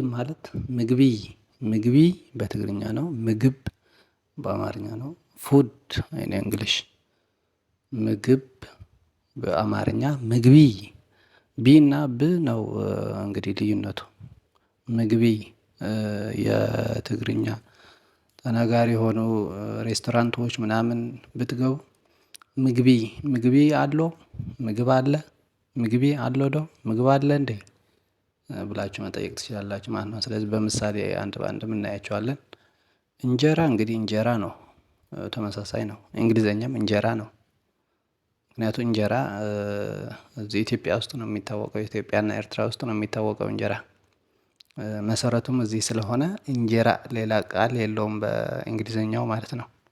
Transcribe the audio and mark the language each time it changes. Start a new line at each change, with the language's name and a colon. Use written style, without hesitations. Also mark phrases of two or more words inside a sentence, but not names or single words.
Amharic: ማለት ምግቢ በትግርኛ ነው። ምግብ በአማርኛ ነው።
English: food in English
Amharic: ምግብ በአማርኛ ምግቢ ቢ እና ብ ነው እንግዲህ ልዩነቱ። ምግቢ የትግርኛ ተናጋሪ የሆኑ ሬስቶራንቶች ምናምን ብትገቡ
Tigrinya: ምግቢ አሎ
Amharic: ምግብ አለ
Tigrinya: ምግቢ አሎ ዶ
Amharic: ምግብ አለ እንዴ ብላችሁ መጠየቅ ትችላላችሁ ማለት ነው። ስለዚህ በምሳሌ አንድ በአንድ እናያቸዋለን። እንጀራ እንግዲህ እንጀራ ነው፣ ተመሳሳይ ነው። እንግሊዘኛም እንጀራ ነው። ምክንያቱም እንጀራ እዚህ ኢትዮጵያ ውስጥ ነው የሚታወቀው፣ ኢትዮጵያና ኤርትራ ውስጥ ነው የሚታወቀው እንጀራ። መሰረቱም እዚህ ስለሆነ እንጀራ ሌላ ቃል የለውም በእንግሊዘኛው ማለት ነው።